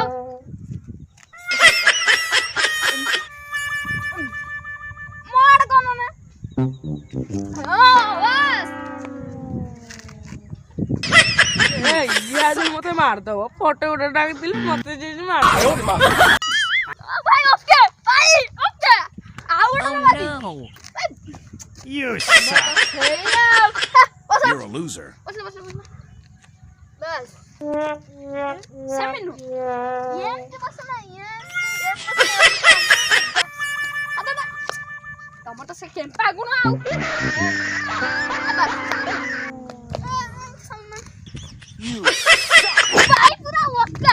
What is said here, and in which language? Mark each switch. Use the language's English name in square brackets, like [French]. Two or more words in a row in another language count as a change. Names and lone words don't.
[Odia] ମୋଡ଼ କଣ ନା? ହଁ ବାସ୍। ଇଏ ମତେ ମାରିଦବ। ଫଟୋ ଗୋଟେ ଡାକିଥିଲେ ମତେ ଯିଏ ମାରିଦବ। ଭାଇ ଓକେ ଭାଇ ଓକେ ଆଉ ଗୋଟେ ମାରି। [English] You suck. [Odia] ସେଇଆ [English] You're a loser. [Odia] ବସ ବାସ୍। ସେମିନୁ ଏମିତି ବସ ନା ତମର ତ ସେ କେମ୍ପା ଗୁଣ ଆଉ। ଭାଇ ପୁରା ଓକେ।